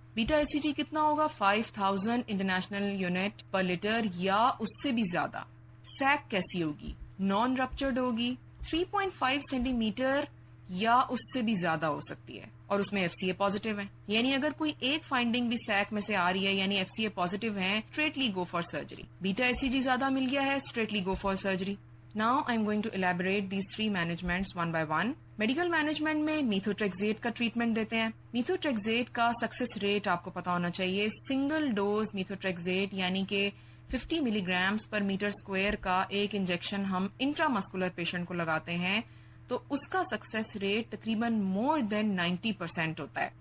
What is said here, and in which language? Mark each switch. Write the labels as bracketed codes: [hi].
[ur] بیٹا H C جی کتنا ہوگا؟ 5000 international unit پر letter یا اس سے بھی زیادہ. سیک کیسی ہوگی؟ نان رپچرڈ ہوگی, 3.5 سینٹی میٹر یا اس سے بھی زیادہ ہو سکتی ہے, اور اس میں ایف سی اے پازیٹیو ہے. یعنی اگر کوئی ایک فائنڈنگ بھی سیک میں سے آ رہی ہے, یعنی ایف سی اے پازیٹیو ہے, [en] Strictly go for surgery. [ur] Beta H C جی زیادہ مل گیا ہے, [en] Strictly go for surgery. Now I'm going to elaborate these three managements one by one. [ur] Medical management میں میتھوٹریکزیٹ کا ٹریٹمنٹ دیتے ہیں. میتھوٹریکزیٹ کا سکسیس ریٹ آپ کو پتا ہونا چاہیے. سنگل ڈوز میتھوٹریکزیٹ یعنی کہ 50 ملی گرامز پر میٹر اسکوائر کا ایک انجیکشن ہم انٹرا مسکولر پیشنٹ کو لگاتے ہیں تو اس کا سکسیس ریٹ تقریباً مور دین 90% ہوتا ہے.